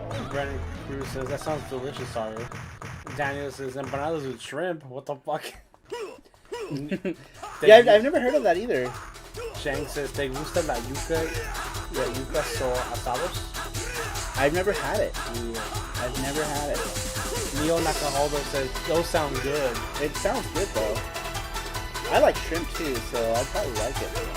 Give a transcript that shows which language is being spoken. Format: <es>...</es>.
<en>Brandon Cruz says that sounds delicious, sorry. Daniel says empanadas with shrimp. What the fuck? Yeah, I've never heard of that either. Shang says,</en> <es>¿te gusta la yuca so asados?</es> <en>I've never had it. Yeah. I've never had it. Neo Nakahaldo says, those sound good. It sounds good though. I like shrimp too, so I'd probably like it.</en>